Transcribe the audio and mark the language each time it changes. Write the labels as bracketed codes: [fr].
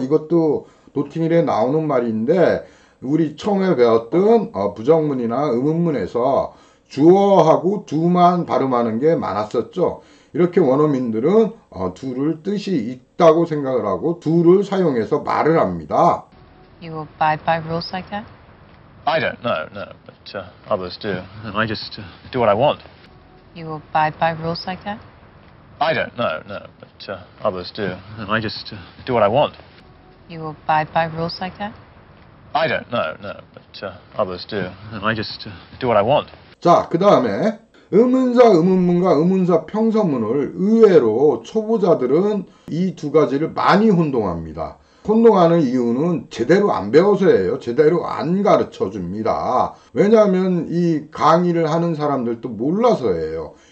[ko] 이것도 노팅힐에 나오는 말인데 우리 처음에 배웠던 부정문이나 의문문에서 주어하고 do만 발음하는 게 많았었죠. 이렇게 원어민들은 do를 뜻이 있다고 생각을 하고 do를 사용해서 말을 합니다. [en] You abide by rules like that? I don't know, no, but others do. And I just do what I want. You abide by rules like that? I don't know, no, but others do. And I just do what I want. You abide by rules like that? I don't know, no, but others do. And I just do what I want. [ko] 자, 그 다음에 의문사 의문문과 의문사 평서문을 의외로 초보자들은 이 두 가지를 많이 혼동합니다. 혼동하는 이유는 제대로 안 배워서예요. 제대로 안 가르쳐 줍니다. 왜냐하면 이 강의를 하는 사람들도 몰라서예요.